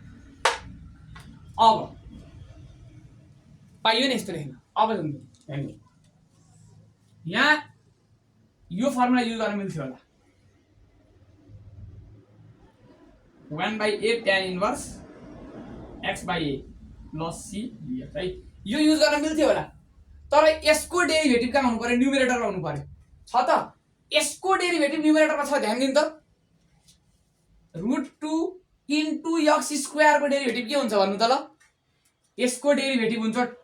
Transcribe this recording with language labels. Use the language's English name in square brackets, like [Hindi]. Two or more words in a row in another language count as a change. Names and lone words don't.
[Nepali] अब पाइयो नि यस्तो लेख्न अब हेर्नु यहाँ यो फर्मुला युज गर्न मिल्थ्यो होला 1/a [English] tan inverse x by a plus c dx [Nepali] है यो युज गर्न मिल्थ्यो होला तर यसको डेरिभेटिभ कहाँ हुनु पर्यो न्युमरेटरमा हुनु पर्यो छ त यसको डेरिभेटिभ न्युमरेटरमा छ ध्यान दिनु त [English] √2 into x square [Nepali] को डेरिभेटिभ के हुन्छ भन्नु त ल यसको डेरिभेटिभ हुन्छ